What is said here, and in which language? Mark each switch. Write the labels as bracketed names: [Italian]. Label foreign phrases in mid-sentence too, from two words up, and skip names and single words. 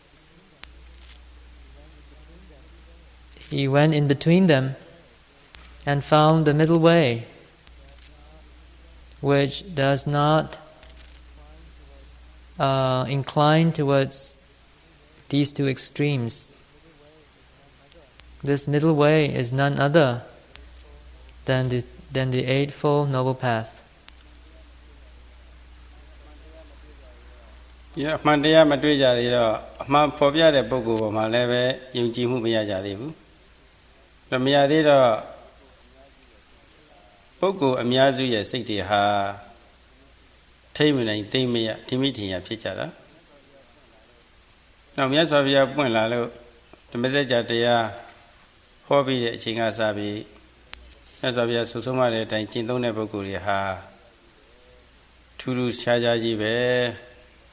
[English] He went in between them and found the middle way, which does not incline towards these two extremes. This middle way is none other than the Eightfold Noble Path. [Burmese] အမှန်တရားမတွေ့ကြသေးတော့အမှန်ဖော်ပြတဲ့ပုဂ္ဂိုလ်ပေါ်မှာလည်းပဲယုံကြည်မှုမရကြသေးဘူး။မရသေးတော့ ပုဂ္ဂိုလ်အများစုရဲ့စိတ်တွေဟာထိမ့်မနိုင်သိမ့်မရဓိမိထင်ရဖြစ်ကြတာ။နောက်မြတ်စွာဘုရားပွင့်လာလို့ဓမ္မစကြာတရားဟောပြီးတဲ့အချိန်ကစပြီးမြတ်စွာဘုရားဆုဆုံးမတဲ့အတိုင်းကျင့်သုံးတဲ့ပုဂ္ဂိုလ်တွေဟာထူးထူးခြားခြားကြီးပဲ